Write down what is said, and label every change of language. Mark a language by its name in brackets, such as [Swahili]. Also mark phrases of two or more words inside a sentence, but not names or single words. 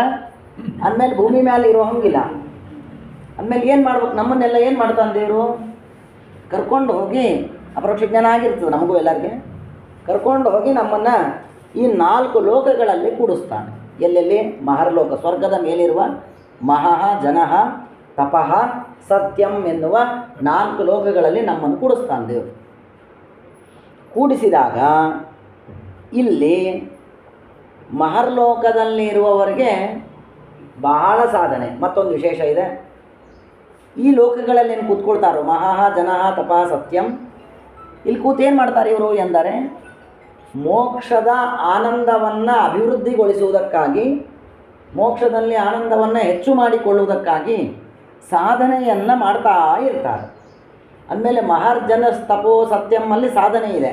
[Kannada] ಅಂದಮೇಲೆ ಭೂಮಿ ಮೇಲೆ ಇರೋ ಹಂಗಿಲ್ಲ. ಅಂದಮೇಲೆ ಏನು ಮಾಡ್ಬೇಕು? ನಮ್ಮನ್ನೆಲ್ಲ ಏನು ಮಾಡ್ತಾನೆ ದೇವರು? ಕರ್ಕೊಂಡು ಹೋಗಿ, ಅಪರೋಕ್ಷ ಜ್ಞಾನ ಆಗಿರ್ತದೆ ನಮಗೂ ಎಲ್ಲರಿಗೆ, ಕರ್ಕೊಂಡು ಹೋಗಿ ನಮ್ಮನ್ನು ಈ 4 ಲೋಕಗಳಲ್ಲಿ ಕೂಡಿಸ್ತಾನೆ. ಎಲ್ಲೆಲ್ಲಿ? ಮಹರ್ಲೋಕ, ಸ್ವರ್ಗದ ಮೇಲಿರುವ [Sanskrit] ಮಹಃ ಜನಃ ತಪಃ ಸತ್ಯಂ [Kannada] ಎನ್ನುವ 4 ಲೋಕಗಳಲ್ಲಿ ನಮ್ಮನ್ನು ಕೂಡಿಸ್ತಾನೆ ದೇವರು. ಕೂಡಿಸಿದಾಗ ಇಲ್ಲಿ ಮಹರ್ಲೋಕದಲ್ಲಿರುವವರಿಗೆ ಬಹಳ ಸಾಧನೆ. ಮತ್ತೊಂದು ವಿಶೇಷ ಇದೆ. ಈ ಲೋಕಗಳಲ್ಲಿ ಏನು ಕೂತ್ಕೊಳ್ತಾರೋ [Sanskrit] ಮಹಃ ಜನಃ ತಪಃ ಸತ್ಯಂ, [Kannada] ಇಲ್ಲಿ ಕೂತು ಏನು ಮಾಡ್ತಾರೆ ಇವರು ಎಂದರೆ ಮೋಕ್ಷದ ಆನಂದವನ್ನು ಅಭಿವೃದ್ಧಿಗೊಳಿಸುವುದಕ್ಕಾಗಿ, ಮೋಕ್ಷದಲ್ಲಿ ಆನಂದವನ್ನು ಹೆಚ್ಚು ಮಾಡಿಕೊಳ್ಳುವುದಕ್ಕಾಗಿ ಸಾಧನೆಯನ್ನು ಮಾಡ್ತಾ ಇರ್ತಾರೆ. ಅಂದಮೇಲೆ ಮಹರ್ಜನ ತಪೋ ಸತ್ಯಮ್ಮಲ್ಲಿ ಸಾಧನೆ ಇದೆ.